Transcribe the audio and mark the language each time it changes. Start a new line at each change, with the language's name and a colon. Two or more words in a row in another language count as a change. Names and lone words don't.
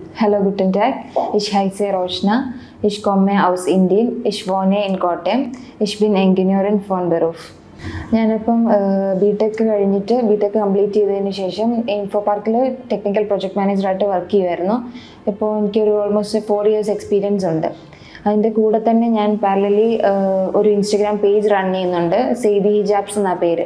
German: Hallo, guten Tag. Ich heiße Roshna. Ich komme aus Indien. Ich wohne in Kottayam. Ich bin Ingenieurin von Beruf.
Malayalam: ഞാനിപ്പം ബിടെക് കഴിഞ്ഞിട്ട് ബിടെക് കംപ്ലീറ്റ് ചെയ്തതിന് ശേഷം ഇൻഫോ പാർക്കിൽ
English: technical project managerആയിട്ട്
Malayalam: വർക്ക് ചെയ്യുമായിരുന്നു. ഇപ്പോൾ എനിക്കൊരു
English: almost 4 years experience
Malayalam: ഉണ്ട്. അതിൻ്റെ കൂടെ തന്നെ ഞാൻ പാരലലി ഒരു
English: Instagram page run
Malayalam: ചെയ്യുന്നുണ്ട്. സെയ്ദി ഹിജാബ്സ് എന്ന പേര്.